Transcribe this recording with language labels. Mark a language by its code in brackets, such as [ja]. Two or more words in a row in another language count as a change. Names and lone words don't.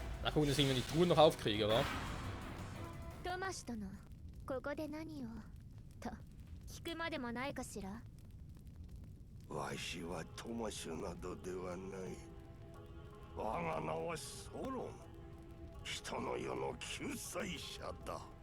[de] Mal gucken, dass ich die Truhen noch aufkriege, oder? [ja] トマシ殿、ここで何をと聞くまでもないかしら。わしはトマシュなどではない。我が名はソロン。人の世の救済者だ。